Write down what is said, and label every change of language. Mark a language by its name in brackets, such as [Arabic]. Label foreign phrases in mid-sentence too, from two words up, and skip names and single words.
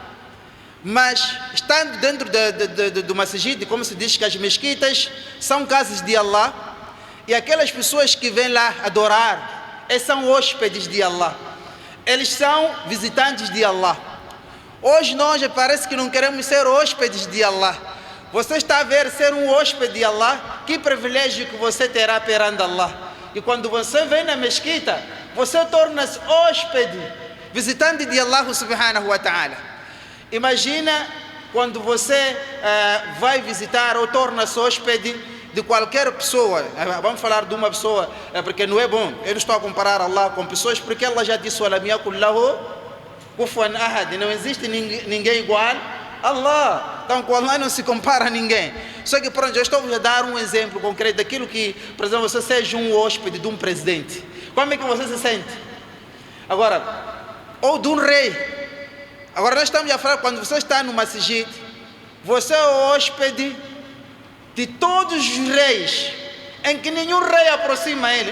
[Portuguese] Mas estando dentro do masjid, como se diz que as mesquitas são casas de Allah, e aquelas pessoas que vêm lá adorar, eles são hóspedes de Allah, eles são visitantes de Allah. Hoje nós parece que não queremos ser hóspedes de Allah. Você está a ver ser um hóspede de Allah, que privilégio que você terá perante Allah. E quando você vem na mesquita, você torna-se hóspede, visitante de [Arabic] الله سبحانه وتعالى. [Portuguese] Imagina quando você vai visitar ou torna-se hóspede de qualquer pessoa. Vamos falar de uma pessoa, porque não é bom. Eu não estou a comparar Allah com pessoas, porque Allah já disse: [Arabic] "ولم يكن له كفوا أحد", [Portuguese] não existe ninguém igual a Allah. Então com Allah não se compara a ninguém. Só que pronto, eu estou a dar um exemplo concreto daquilo que, por exemplo, você seja um hóspede de um presidente. Como é que você se sente? Agora, ou de um rei. Agora nós estamos a falar, quando você está no masjid, você é o hóspede de todos os reis, em que nenhum rei aproxima ele.